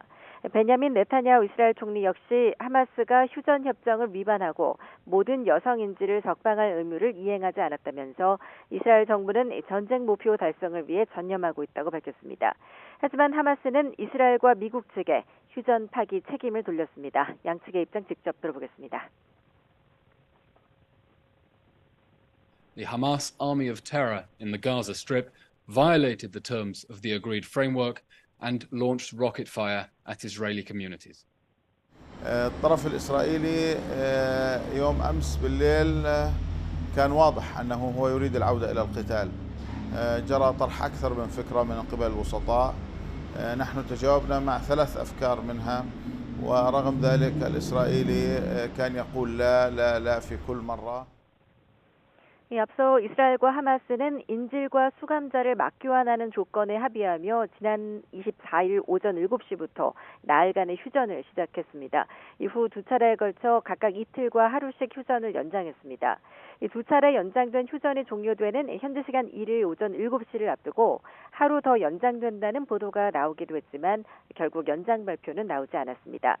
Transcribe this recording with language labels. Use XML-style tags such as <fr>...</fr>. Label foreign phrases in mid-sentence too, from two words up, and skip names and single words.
<ko>베냐민 네타냐후 이스라엘 총리 역시 하마스가 휴전 협정을 위반하고 모든 여성인질을 적방할 의무를 이행하지 않았다면서 이스라엘 정부는 전쟁 목표 달성을 위해 전념하고 있다고 밝혔습니다. 하지만 하마스는 이스라엘과 미국 측에 휴전 파기 책임을 돌렸습니다. 양측의 입장 직접 들어보겠습니다.</ko> <en>The Hamas army of terror in the Gaza Strip violated the terms of the agreed framework and launched rocket fire at Israeli communities.</en> <ar>الطرف الإسرائيلي يوم أمس بالليل كان واضح أنه هو يريد العودة إلى القتال. جرى طرح أكثر من فكرة من قبل الوسطاء. نحن تجاوبنا مع 3 أفكار منها ورغم ذلك الإسرائيلي كان يقول لا لا لا في كل مرة.</ar> <ko>앞서 이스라엘과 하마스는 인질과 수감자를 맞교환하는 조건에 합의하며 지난 24일 오전 7시부터 나흘간의 휴전을 시작했습니다. 이후 2차례에 걸쳐 각각 이틀과 하루씩 휴전을 연장했습니다. 이 2차례 연장된 휴전이 종료되는 현지 시간 1일 오전 7시를 앞두고 하루 더 연장된다는 보도가 나오기도 했지만 결국 연장 발표는 나오지 않았습니다.</ko>